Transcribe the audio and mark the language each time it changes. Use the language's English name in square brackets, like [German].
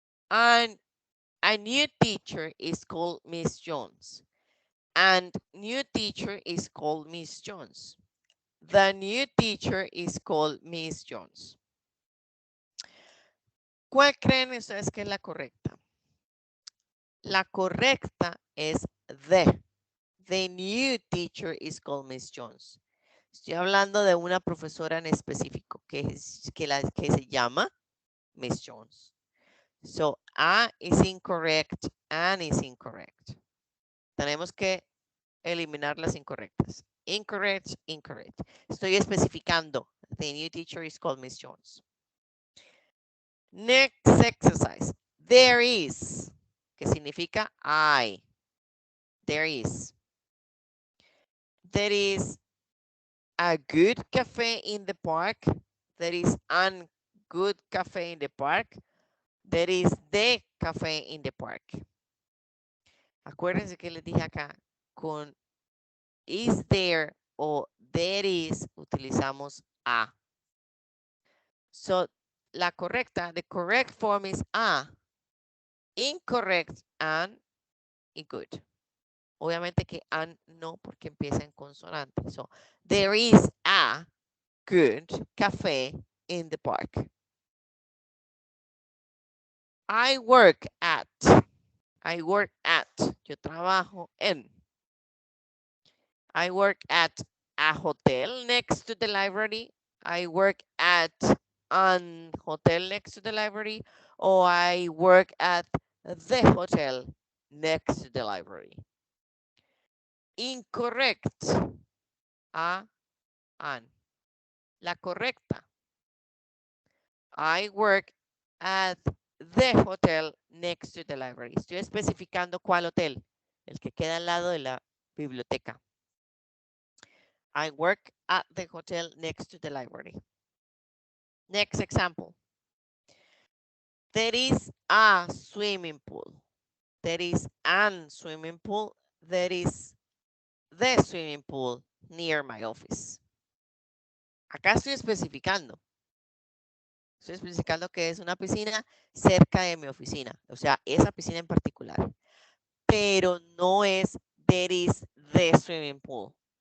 [English] And a new teacher is called Miss Jones. And new teacher is called Miss Jones. The new teacher is called Miss Jones. [Spanish] ¿Cuál creen ustedes que es la correcta? La correcta es the. [English] The new teacher is called Miss Jones. [Spanish] Estoy hablando de una profesora en específico que se llama Miss Jones. [English] So, A is incorrect, and is incorrect. [Spanish] Tenemos que eliminar las incorrectas. [English] Incorrect, incorrect. [Spanish] Estoy especificando. [English] The new teacher is called Miss Jones. Next exercise. There is, [Spanish] que significa hay. [English] There is. There is a good cafe in the park. There is an good cafe in the park. There is the cafe in the park. [Spanish] Acuérdense que les dije acá, con is there o there is, utilizamos a. So, la correcta, [English] the correct form is a. Incorrect, and y good. [Spanish] Obviamente que and no, porque empieza en consonante. [English] So, there is a good cafe in the park. I work at. [Spanish] Yo trabajo en. [English] I work at a hotel next to the library. I work at an hotel next to the library. Or I work at the hotel next to the library. Incorrect. A, an. [Spanish] La correcta. [English] I work at the hotel next to the library. [Spanish] Estoy especificando cuál hotel. El que queda al lado de la biblioteca. [English] I work at the hotel next to the library. Next example. There is a swimming pool. There is an swimming pool. There is the swimming pool near my office. [Spanish] Acá estoy especificando. Estoy especificando que es una piscina cerca de mi oficina. O sea, esa piscina en particular. Pero no es [English] there is the swimming pool.